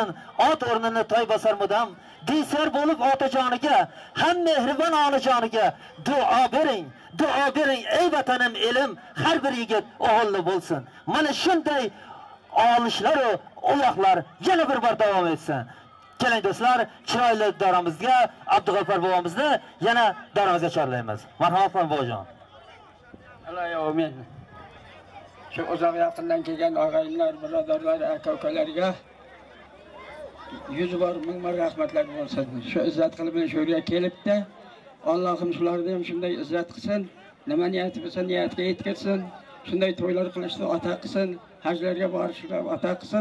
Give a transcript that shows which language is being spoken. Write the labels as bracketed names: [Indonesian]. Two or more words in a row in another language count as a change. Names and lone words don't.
[Uzbek] Ot o'rnini toy bosar mudam. Desar bo'lib otajoniga, ham mehribon onajoniga duo bering ey vatanim elim, har bir yigit o'g'illi bo'lsin. Mana shunday olishlar va oyoqlar yana bir bor davom etsin. Keling do'stlar, chiroyli daramizga Abdug'affor bobomizni yana daramizga chorlaymiz. Marhamat bobojon. [Arabic] Allah ya amin. [Uzbek] Şu uzoq yaqindan kelgan og'aynilar, birodarlar, aka-ukalarga yüz bor, ming bor rahmatlar bo'lsin. Shu izzat qilib shu yerga kelibdi. Allohim shularni ham shunday izzat qilsin, nima niyati bo'lsa niyatga yetkazsin. Shunday to'ylar qilishni ata qilsin, hajlarga borishni ata qilsin.